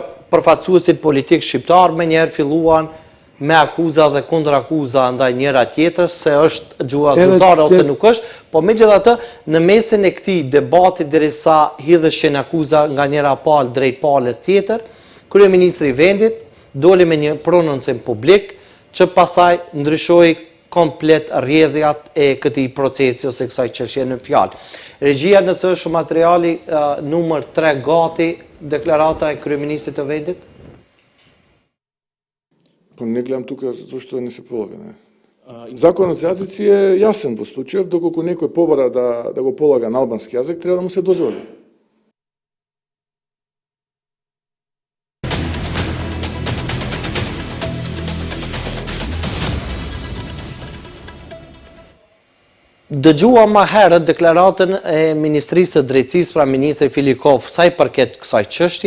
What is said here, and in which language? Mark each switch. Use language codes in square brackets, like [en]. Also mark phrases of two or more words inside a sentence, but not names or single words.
[sq] përfaqësuesit politik shqiptar menjëherë filluan me akuza dhe kundër akuza ndaj njëra tjetrës, se është gjuha zyrtare ose nuk është, po megjithatë në mesin e këtij debati derisa hidheshin akuza nga njëra palë drejt palës tjetër, kryeministri i vendit doli me një prononcim publik që pasaj ndryshoi komplet rrjedhjat e këtij procesi ose kësaj çështje në fjalë. Regjia, nëse është materiali numër 3 gati, deklarata e kryeministrit të vendit? [mk] Po не гледам тука зашто да не се полага. Законот за јазици е јасен во случајов, доколку некој побара да го полага на албански јазик, треба да му се дозволи. [sq] Dëgjua më herët deklaratën e Ministrisë së Drejtësisë pra ministri Filikov sa i përket kësaj çështje.